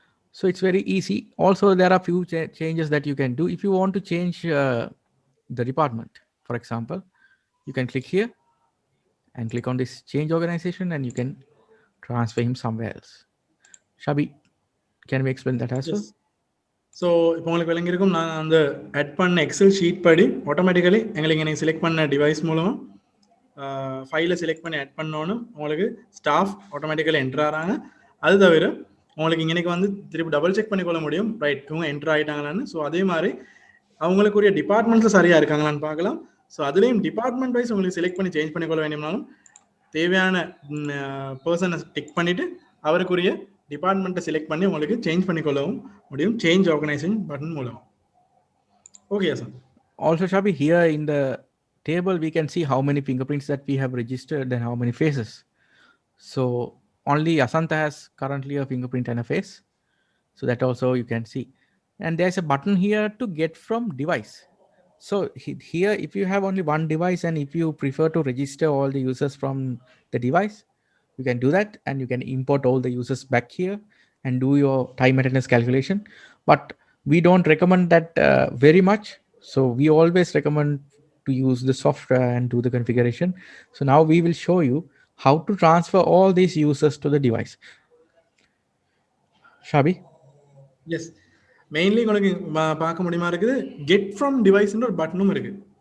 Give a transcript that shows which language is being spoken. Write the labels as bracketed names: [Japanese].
[English] So it's very easy. Also, there are few changes that you can do. If you want to change the department, for example, you can click here and click on this change organization and you can transfer him somewhere else. Shabi, can we explain that as well? [Tamil] So இப்போ உங்களுக்கு விளங்கியிருக்கும். நான் அந்த add பண்ண Excel sheet படி automatically எங்களுக்கு நீங்கள் select பண்ண device மூலமாக ஃபைலை செலக்ட் பண்ணி ஆட் பண்ணோன்னு உங்களுக்கு ஸ்டாஃப் ஆட்டோமேட்டிக்கலி என்ட்ரு ஆகிறாங்க. அது தவிர உங்களுக்கு இன்றைக்கி வந்து திருப்பி டபுள் செக் பண்ணிக்கொள்ள முடியும், ரைட் இவங்க என்ட்ரு ஆகிட்டாங்களான்னு. ஸோ அதே மாதிரி அவங்களுக்குரிய டிபார்ட்மெண்ட்ஸில் சரியாக இருக்காங்களான்னு பார்க்கலாம். ஸோ அதுலேயும் டிபார்ட்மெண்ட் வைஸ் உங்களுக்கு செலக்ட் பண்ணி சேஞ்ச் பண்ணிக்கொள்ள வேண்டியனாலும் தேவையான பர்சனை டிக் பண்ணிவிட்டு அவருக்குரிய டிபார்ட்மெண்ட்டை செலக்ட் பண்ணி உங்களுக்கு சேஞ்ச் பண்ணிக்கொள்ளவும் முடியும் சேஞ்ச் ஆர்கனைசேஷன் பட்டன் மூலமாக. [English] Okay sir. Also, Shabi, here in the table we can see how many fingerprints that we have registered and how many faces. So only Asanta has currently a fingerprint and a face. So that also you can see. And there's a button here to get from device. So here, if you have only one device and if you prefer to register all the users from the device, you can do that and you can import all the users back here and do your time attendance calculation. But we don't recommend that very much. So we always recommend to use the software and do the configuration. So now we will show you how to transfer all these users to the device. Shabi? Yes. [Tamil] Mainly உங்களுக்கு பார்க்க முடியுமா இருக்குது get from டிவைஸ்ன்ற ஒரு பட்டனும் இருக்குது.